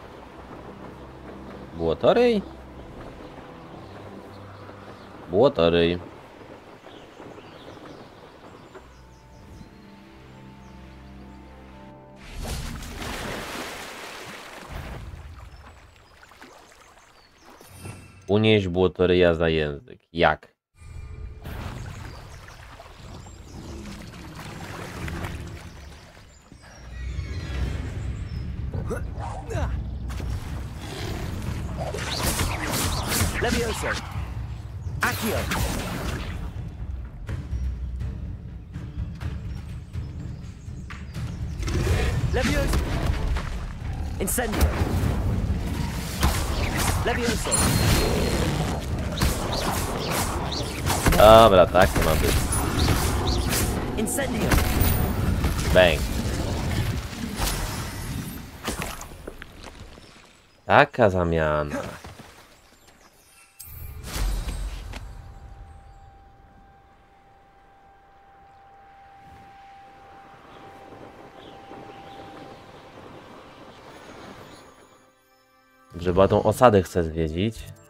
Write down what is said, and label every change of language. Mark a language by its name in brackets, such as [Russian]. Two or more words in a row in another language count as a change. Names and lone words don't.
[Polish] Błotoryj? Błotoryj. Unieść błotoryja za język. Jak? Levioso. Accio. Levioso. Incendio. Levioso. Dobra, tak to ma być. Incendio. Bang. Taka zamiana. Żeby tą osadę chcę zwiedzić.